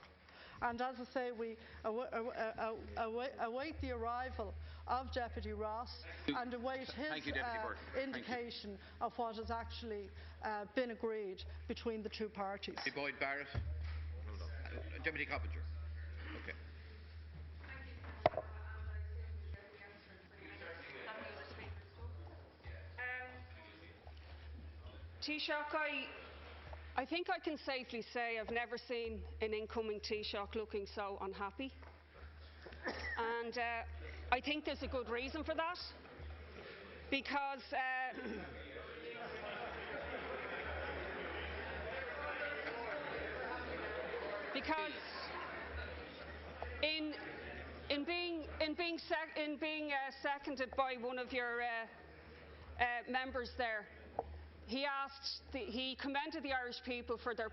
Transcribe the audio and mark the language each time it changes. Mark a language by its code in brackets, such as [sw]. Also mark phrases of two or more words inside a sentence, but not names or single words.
[en] And as I say, we await the arrival of Deputy Ross and await his indication of what has actually been agreed between the two parties. Boyd Barrett. Deputy Coppinger. Okay. Taoiseach, I think I can safely say I've never seen an incoming Taoiseach looking so unhappy. And I think there's a good reason for that. Because in being seconded by one of your members there, he commended the Irish people for their